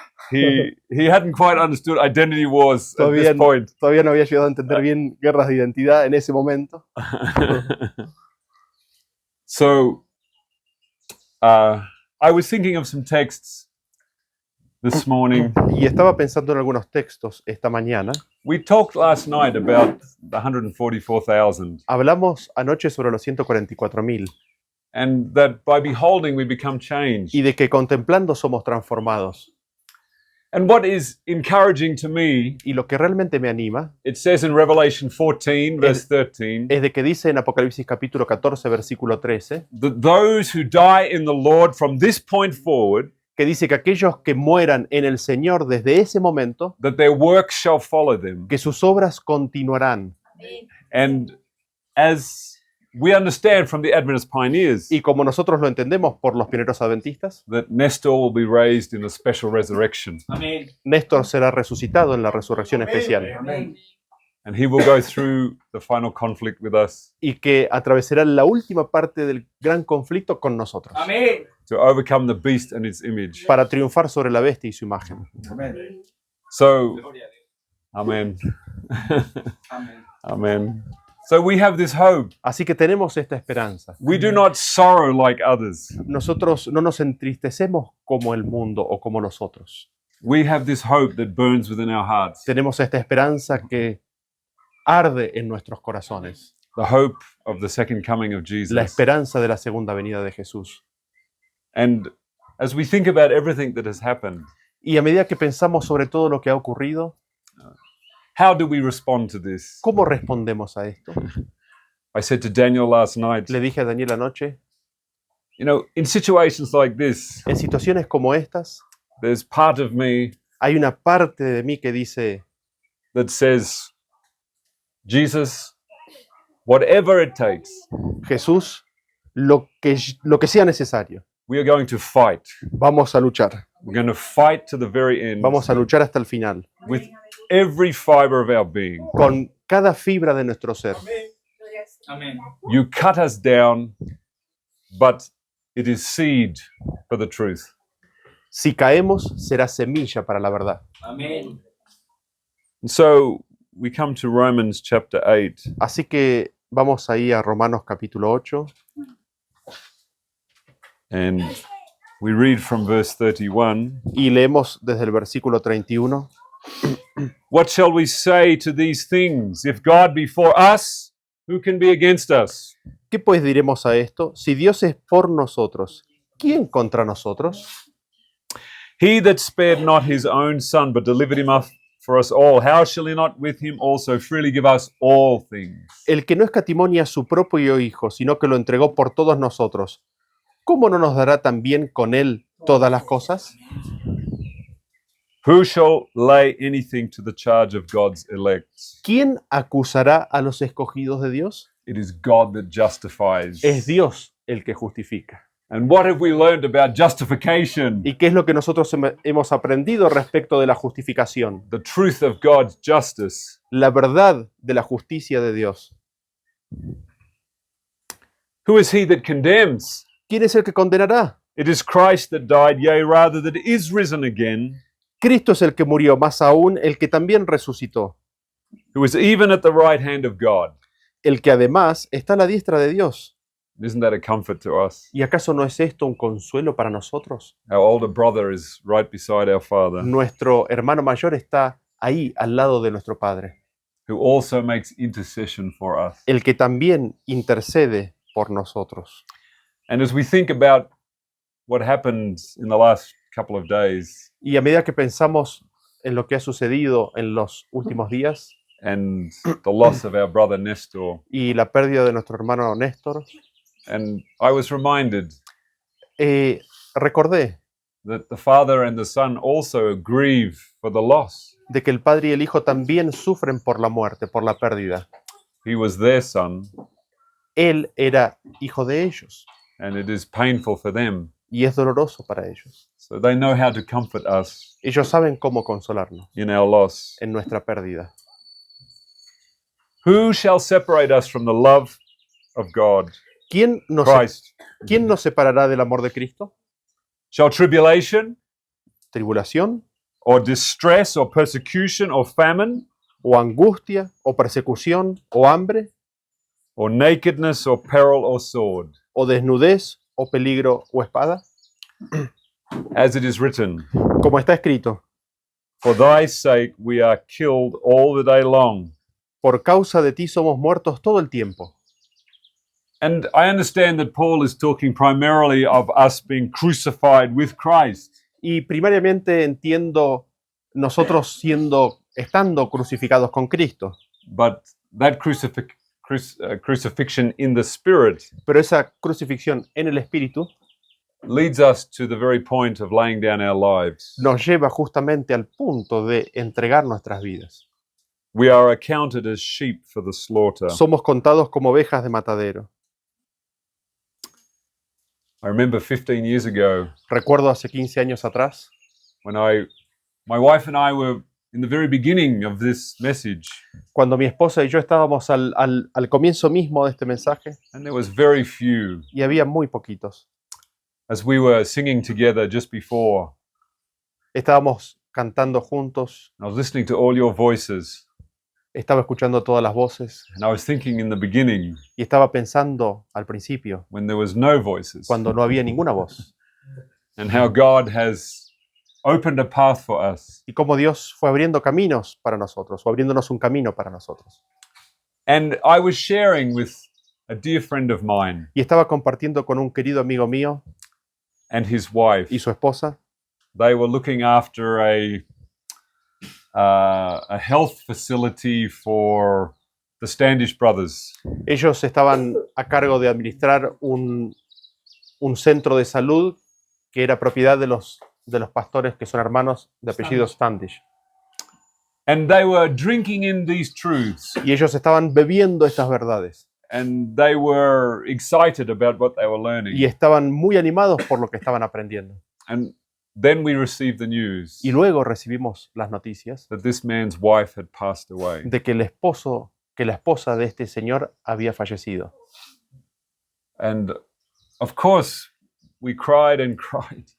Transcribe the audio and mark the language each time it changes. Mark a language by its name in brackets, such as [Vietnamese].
[English] He hadn't quite understood identity wars at this point. [Spanish] Todavía no había llegado a entender bien guerras de identidad en ese momento. [English] So, I was thinking of some texts this morning. [Spanish] Y estaba pensando en algunos textos esta mañana. [English] We talked last night about the 144,000. [Spanish] Hablamos anoche sobre los 144.000. [English] and that by beholding we become changed. [Spanish] y de que contemplando somos transformados. [English] And what is encouraging to me, [Spanish] Y lo que realmente me anima [English] it says in Revelation 14, verse 13, [Spanish] es de que dice en Apocalipsis capítulo 14, versículo 13, [English] that those who die in the Lord from this point forward, [Spanish] que dice que aquellos que mueran en el Señor desde ese momento, [English] that their works shall follow them. [Spanish] que sus obras continuarán. [English] And as we understand from the Adventist pioneers, [Spanish] Y como nosotros lo entendemos por los pioneros adventistas, [English] that Nestor will be raised in a special resurrection. [Spanish] Néstor será resucitado en la resurrección especial [English] And he will go through the final conflict with us [Spanish] y que atravesará la última parte del gran conflicto con nosotros [English] to overcome the beast and its image. [Spanish] para triunfar sobre la bestia y su imagen. [English] So, amen. Amen. So we have this hope. [Spanish] Así que tenemos esta esperanza. [English] We do not sorrow like others. [Spanish] Nosotros no nos entristecemos como el mundo o como los otros. [English] We have this hope that burns within our hearts. [Spanish] Tenemos esta esperanza que arde en nuestros corazones. [English] The hope of the second coming of [Spanish] La [English] Jesus. [Spanish] esperanza de la segunda venida de Jesús. [English] And as we think about everything that has happened, [Spanish] Y a medida que pensamos sobre todo lo que ha ocurrido, [English] how do we respond to this? [Spanish] ¿cómo respondemos a esto? [English] I said to Daniel last night, [Spanish] Le dije a Daniel anoche, [English] you know, in situations like this, [Spanish] en situaciones como estas, [English] there's part of me [Spanish] hay una parte de mí que dice, [English] that says, Jesus, whatever it takes, [Spanish] Jesús, lo que sea necesario, [English] we are going to fight. [Spanish] vamos a luchar. [English] We're going to fight to the very end [Spanish] Vamos a luchar hasta el final, [English] with every fiber of our being. [Spanish] con cada fibra de nuestro ser. [English] You cut us down, but it is seed for the truth. [Spanish] Si caemos, será semilla para la verdad. [English] And so we come to Romans chapter 8, [Spanish] Así que vamos ahí a Romanos capítulo 8 [English] and we read from verse 31. [Spanish] y leemos desde el versículo 31. [English] What shall we say to these things? If God be for us, who can be against us? [Spanish] ¿Qué pues diremos a esto? Si Dios es por nosotros, ¿quién contra nosotros? [English] He that spared not his own son, but delivered him up for us all, how shall he not with him also freely give us all things? [Spanish] El que no escatimó ni a su propio Hijo, sino que lo entregó por todos nosotros, ¿cómo no nos dará también con él todas las cosas? [English] Who shall lay anything to the charge of God's elect? [Spanish] ¿Quién acusará a los escogidos de Dios? [English] It is God that justifies. [Spanish] Es Dios el que justifica. [English] And what have we learned about justification? [Spanish] ¿Y qué es lo que nosotros hemos aprendido respecto de la justificación? [English] The truth of God's justice. [Spanish] La verdad de la justicia de Dios. [English] Who is he that condemns? [Spanish] ¿Quién es el que condenará? [English] It is Christ that died, yea, rather that is risen again, [Spanish] Cristo es el que murió, más aún el que también resucitó, [English] who is even at the right hand of God. [Spanish] el que además está a la diestra de Dios. [English] Isn't that a comfort to us? [Spanish] ¿Y acaso no es esto un consuelo para nosotros? [English] Our older brother is right beside our father, [Spanish] Nuestro hermano mayor está ahí al lado de nuestro Padre, [English] who also makes intercession for us. [Spanish] el que también intercede por nosotros. [English] And as we think about what happened in the last couple of days, [Spanish] Y a medida que pensamos en lo que ha sucedido en los últimos días [English] and the loss of our brother Nestor, [Spanish] y la pérdida de nuestro hermano Néstor, [English] and I was reminded [Spanish] recordé [English] that the father and the son also grieve for the loss. [Spanish] de que el Padre y el Hijo también sufren por la muerte, por la pérdida. [English] He was their son, [Spanish] Él era hijo de ellos [English] and it is painful for them. [Spanish] y es doloroso para ellos. [English] So they know how to comfort us [Spanish] Ellos saben cómo consolarnos [English] in our loss. [Spanish] en nuestra pérdida. [English] Who shall separate us from the love of God? [Spanish] ¿Quién nos separará del amor de Cristo? [English] Shall tribulation, [Spanish] ¿Tribulación, [English] or distress, or persecution, or famine, [Spanish] o angustia, o persecución, o hambre, [English] or nakedness, or peril, or sword? [Spanish] o desnudez, o peligro, o espada? [English] As it is written, [Spanish] Como está escrito, [English] for thy sake we are killed all the day long. [Spanish] por causa de ti somos muertos todo el tiempo. [English] And I understand that Paul is talking primarily of us being crucified with Christ. [Spanish] Y primariamente entiendo nosotros estando crucificados con Cristo, [English] But that crucifixion in the Spirit [Spanish] pero esa crucifixión en el Espíritu [English] leads us to the very point of laying down our lives. [Spanish] nos lleva justamente al punto de entregar nuestras vidas. [English] We are accounted as sheep for the slaughter. [Spanish] Somos contados como ovejas de matadero. [English] I remember 15 years ago [Spanish] Recuerdo hace 15 años atrás, [English] when my wife and I were in the very beginning of this message, [Spanish] cuando mi esposa y yo estábamos al comienzo mismo de este mensaje, [English] and there was very few. [Spanish] y había muy poquitos. [English] As we were singing together just before, [Spanish] Estábamos cantando juntos, [English] I was listening to all your voices, [Spanish] estaba escuchando todas las voces, [English] and I was thinking in the beginning, [Spanish] y estaba pensando al principio, [English] when there was no voices, [Spanish] cuando no había ninguna voz, [English] and how God has opened a path for us. [Spanish] y cómo Dios fue abriendo caminos para nosotros, o abriéndonos un camino para nosotros. [English] And I was sharing with a dear friend of mine [Spanish] Y estaba compartiendo con un querido amigo mío [English] and his wife. [Spanish] y su esposa. [English] They were looking after a health facility for the Standish brothers. [Spanish] Ellos estaban a cargo de administrar un centro de salud que era propiedad de los pastores que son hermanos de apellido Standish. [English] And they were drinking in these truths, [Spanish] Y ellos estaban bebiendo estas verdades. [English] and they were excited about what they were learning. [Spanish] Y estaban muy animados por lo que estaban aprendiendo. [English] And then we received the news [Spanish] Y luego recibimos las noticias [English] that this man's wife had passed away. [Spanish] de que la esposa de este señor había fallecido. [English] And of course, we cried and cried.